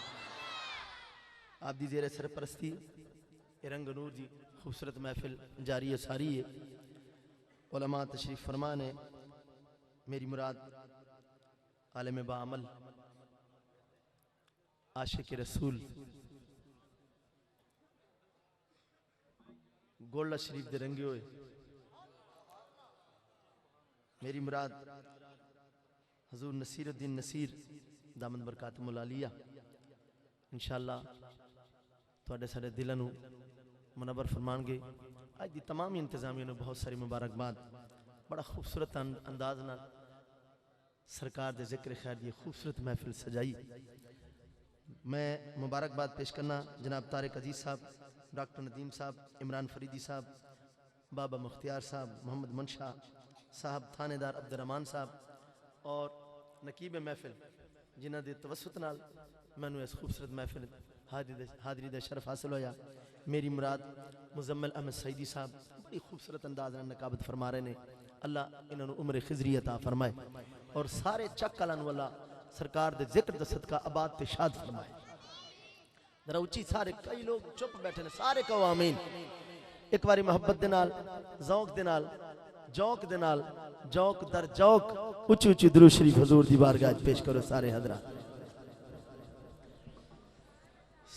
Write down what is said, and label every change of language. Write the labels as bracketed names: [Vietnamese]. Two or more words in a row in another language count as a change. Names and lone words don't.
[Punjabi] آپ دی زیر سرپرستی رنگ نور دی خوبصورت محفل جاری ہے ساری ہے، علماء تشریف فرمان ہے، میری مراد عالم بعمل عاشق رسول گولڈا شریف دے رنگے ہوئے، میری مراد حضور نصیر الدین نصیر [Arabic] دامت برکاتہ العالیہ، [Punjabi] انشاءاللہ تواڈے سارے دلاں نوں منور فرمان گے۔ آج دی تمام انتظامیہ نے بہت ساری مبارکباد، بڑا خوبصورت انداز نال سرکار دے ذکر خیر دی خوبصورت محفل سجائی۔ میں مبارکباد پیش کرنا جناب طارق عزیز صاحب، ڈاکٹر ندیم صاحب، عمران فریدی صاحب، بابا مختیار صاحب، محمد منشا صاحب، تھانے دار عبد الرحمان صاحب اور نقیب محفل جنہ دے توسط نال مینوں اس خوبصورت محفل حاضری دا شرف حاصل ہویا۔ میری مراد مزمل احمد سعیدی صاحب بڑی خوبصورت انداز نال نقابت فرما رہے نے، اللہ انہاں نوں عمر خضری عطا فرمائے اور سارے چک کلان والا سرکار دے ذکر دا صدقہ آباد تے شاد فرمائے۔ ذرا اچھی سارے کئی لوگ چپ بیٹھے نے، سارے کہو آمین۔ ایک باری محبت دے نال، ذوق دے نال، جوک دے نال، جوک در جوک اچھی اچھی درود شریف حضور دی بارگاہ پیش کرو سارے حضرات۔